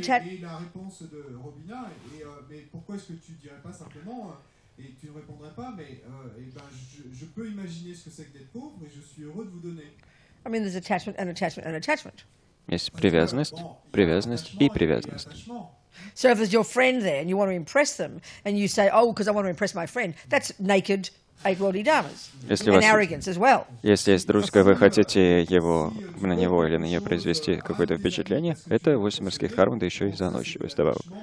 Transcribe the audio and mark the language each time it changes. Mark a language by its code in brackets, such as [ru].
[fr] Et la réponse de Robina, mais pourquoi est-ce que tu ne dirais pas simplement, et tu ne répondrais pas, mais je peux imaginer ce que c'est que d'être pauvre et je suis heureux de vous donner. [en] I mean, there's attachment and attachment and attachment. [ru] Есть привязанность и привязанность. [en] So if there's your friend there and you want to impress them, and you say, oh, because I want to impress my friend, that's naked eight-worldly dharmas. And arrogance as well. [ru] Если есть друг, и вы хотите на него или на нее произвести какое-то впечатление, это 8 мирских дхарм, да еще и заносчивость добавок.